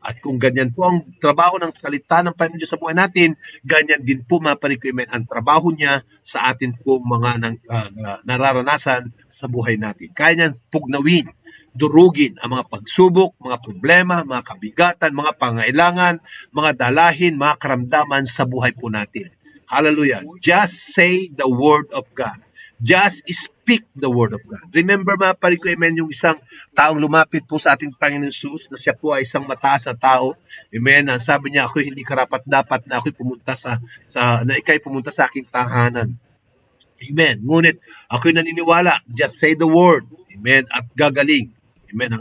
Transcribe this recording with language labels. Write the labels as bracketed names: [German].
[Filipino] At kung ganyan po ang trabaho ng salita ng Panginoon Diyos sa buhay natin, ganyan din po, mga kapatid ko, amen, ang trabaho niya sa atin po mga nararanasan sa buhay natin. Kaya niyan pugnawin, durugin ang mga pagsubok, mga problema, mga kabigatan, mga pangailangan, mga dalahin, mga karamdaman sa buhay po natin. [English] Hallelujah. Just say the word of God. Just speak the word of God. [Filipino] Remember, mga kapatid ko, amen, yung isang taong lumapit po sa ating Panginoon Jesus na siya po ay isang mataas na tao. Amen. Ang sabi niya, ako hindi karapat-dapat na ako'y pumunta na ikay pumunta sa aking tahanan. Amen. Ngunit ako'y naniniwala, [English] just say the word. [Filipino] Amen. At gagaling. Amen.